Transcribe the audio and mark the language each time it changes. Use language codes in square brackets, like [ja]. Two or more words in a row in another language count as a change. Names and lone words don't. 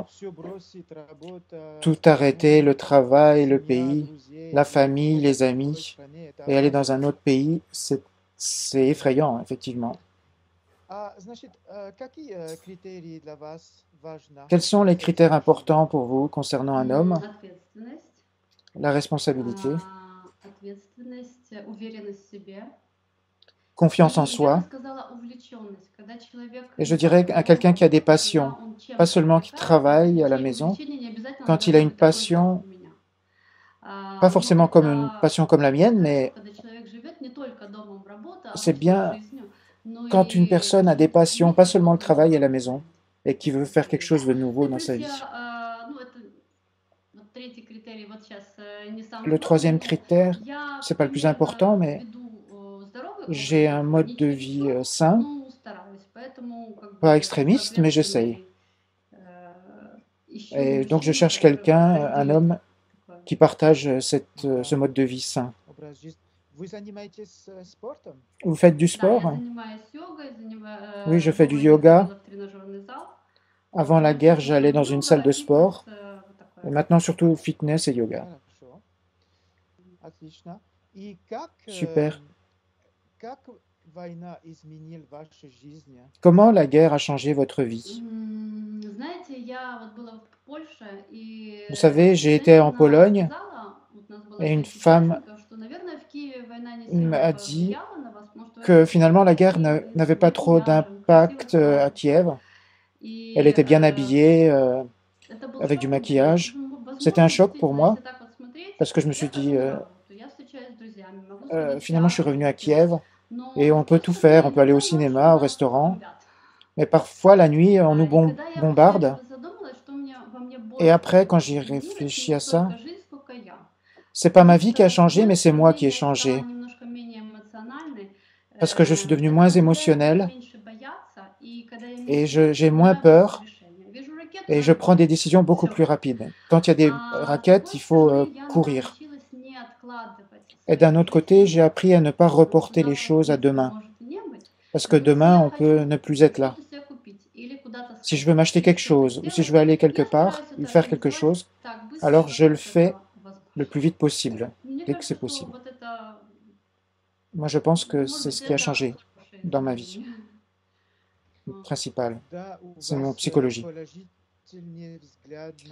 [fr] Tout arrêter, le travail, le pays, la famille, les amis, et aller dans un autre pays, c'est effrayant, effectivement. Quels sont les critères importants pour vous concernant un homme? La responsabilité, confiance en [ru] И я бы [fr] soi. [ru] сказала увлеченность, когда человек [fr] Et je dirais à quelqu'un qui a des passions, [ru] когда он [fr] pas [ru] чем-то [fr] seulement qui [ru] увлекается, [fr] travaille à la [ru] точнее, [fr] maison, [ru] увлечение не обязательно [fr] quand il a [ru] должно [fr] une [ru] быть такое, как [fr] passion, [ru] у меня. [fr] pas [ru] Но [fr] forcément comme une [ru] это [fr] passion comme la mienne, mais [ru] когда человек живет не только домом, работой, [fr] c'est [ru] обычной [fr] bien [ru] жизнью, но [fr] quand une [ru] и [fr] personne a des [ru] чем-то [fr] passions, pas [ru] вместе [fr] seulement le [ru] что-то [fr] travail à [ru] новое [fr] la maison, [ru] творить. [fr] et qui veut faire quelque chose de nouveau [ru] Ну и [fr] dans [ru] плюс [fr] sa vie. [ru] ну это вот третий критерий, вот сейчас не самый [fr] Le [ru] важный, [fr] troisième [ru] но [fr] critère, [ru] я [fr] c'est pas le plus important, [ru] примерно [fr] mais [ru] веду здоровый [fr] j'ai [ru] образ [fr] un [ru] жизни, [fr] mode [ru] не [fr] de [ru] чересчур, [fr] vie sain, [ru] ну стараюсь, поэтому как [fr] pas [ru] бы такой [fr] extrémiste, mais j'essaye. [ru] ответственный ищу [fr] Et donc je [ru] мужчину, [fr] cherche [ru] который вот [fr] quelqu'un, un [ru] разделит [fr] homme [ru] такое. [fr] qui partage ce [ru] Да, [fr] mode de vie sain. [ru] образ жизни. Вы занимаетесь спортом? [fr] Vous faites du [ru] Да, я [fr] sport? [ru] занимаюсь йогой, [fr] Oui, je [ru] до [fr] fais du [ru] войны [fr] yoga. [ru] ходила в тренажерный зал. [fr] Avant la [ru] Ну, [fr] guerre, [ru] сейчас в [fr] j'allais dans [ru] основном [fr] une salle [ru] йога, [fr] de [ru] фитнес, [fr] sport. [ru] вот [fr] Et [ru] такое. [fr] maintenant, surtout fitness et yoga. [ru] Хорошо, отлично. И как, [fr] Super. [ru] как война изменила вашу жизнь? [fr] Comment la guerre a changé votre vie? [ru] Знаете, я вот была в Польше, и [fr] Vous savez, j'ai été en [ru] женщина [fr] Pologne [ru] сказала, вот у нас было [fr] et une [ru] 6 [fr] femme [ru] участников, что, наверное, в Киеве война не [fr] m'a [ru] сильно [fr] dit [ru] повлияла на вас, может, вы [fr] que [ru] очень [fr] finalement la guerre [ru] красивые, [fr] n'avait [ru] с [fr] pas trop [ru] макияжем, красиво [fr] d'impact à [ru] одеваетесь. [fr] Kiev. Elle [ru] И [fr] était bien habillée, [ru] это был [fr] avec du [ru] шок для меня. [fr] maquillage. C'était [ru] Возможно, [fr] un choc pour [ru] действительно, [fr] moi [ru] если так вот смотреть, [fr] parce que je me suis [ru] я хожу [fr] dit, [ru] на работу, я встречаюсь с друзьями, могу сходить в [fr] finalement, je suis [ru] театр, [fr] revenu à [ru] в кино, [fr] Kiev et [ru] но [fr] on peut tout [ru] чувствую себя [fr] faire. On peut aller au [ru] иногда ночью [fr] cinéma, au [ru] нас [fr] restaurant. [ru] бомбят. [fr] Mais parfois, la nuit, on nous [ru] И когда я после [fr] bombarde. [ru] этого задумалась, что во мне [fr] Et [ru] больше [fr] après, quand [ru] всего [fr] j'y [ru] изменилось, [fr] réfléchis [ru] не [fr] à ça, [ru] столько жизнь, сколько я. [fr] c'est pas ma [ru] Потому [fr] vie qui a [ru] что, с [fr] changé, mais [ru] одной [fr] c'est moi [ru] стороны, [fr] qui ai [ru] я стала [fr] changé. [ru] немножко менее эмоциональной, [fr] Parce que je suis devenu [ru] это [fr] moins [ru] позволяет мне [fr] émotionnel [ru] меньше бояться, и когда я [fr] et [ru] меньше боюсь, [fr] j'ai moins [ru] принимаю быстрее [fr] peur [ru] решения. Вижу ракету, [fr] et je [ru] надо [fr] prends des [ru] бежать. [fr] décisions beaucoup [ru] Все. [fr] plus rapides. Quand il y a des [ru] А с [fr] raquettes, [ru] другой [fr] il faut [ru] стороны, я [fr] courir. [ru] научилась не откладывать [fr] Et d'un [ru] свои [fr] autre côté, j'ai [ru] действия, [fr] appris à ne pas [ru] потому что [fr] reporter les [ru] завтра, в [fr] choses à [ru] принципе, [fr] demain. [ru] может и не быть. [fr] Parce que [ru] Но если [fr] demain, [ru] я [fr] on peut ne [ru] хочу [fr] plus être là. [ru] что-то себе купить или куда-то [fr] Si je veux [ru] сходить, [fr] m'acheter [ru] или [fr] quelque [ru] что-то [fr] chose, ou si je [ru] сделать, [fr] veux aller quelque [ru] я [fr] part, [ru] стараюсь [fr] ou [ru] это [fr] faire quelque [ru] организовать [fr] chose, [ru] так быстро, [fr] alors je le [ru] как [fr] fais [ru] это возможно. [fr] le plus vite possible, [ru] Мне [fr] dès que [ru] кажется, [fr] c'est [ru] что [fr] possible. [ru] вот это, [fr] Moi, je pense que [ru] может [fr] c'est [ru] быть, [fr] ce qui a [ru] это [fr] changé [ru] хорошее [fr] dans ma vie, [ru] изменение. [fr] principal. [ru] Да, у [fr] C'est mon [ru] вас [fr] psychologie. [ru] положительный взгляд на